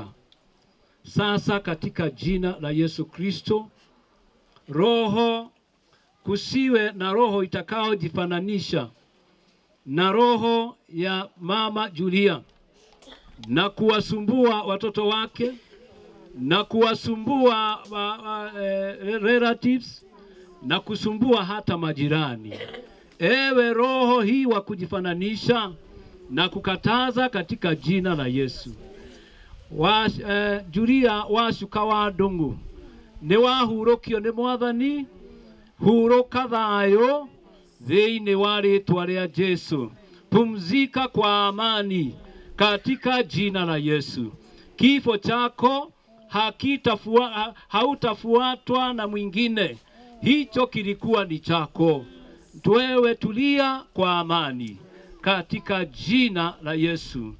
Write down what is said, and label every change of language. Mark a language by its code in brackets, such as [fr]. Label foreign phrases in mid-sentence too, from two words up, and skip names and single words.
[sw] Sasa katika jina la Yesu Kristo, roho kusiwe na roho itakaojifananisha na roho ya mama Julia na kuwasumbua watoto wake na kuwasumbua relatives na kusumbua hata majirani. Ewe roho hii wa kujifananisha na kukataza katika jina la Yesu. [ki] Julia Washuka wa Ndung'u ni wahurokio ni Mwathani, huroka thayo thĩinĩ wa rĩĩtwa rĩa Jesu. [sw] Pumzika kwa amani katika jina la Yesu. Kifo chako hautafuatwa na mwingine, hicho kilikuwa ni chako. Wewe tulia kwa amani katika jina la Yesu.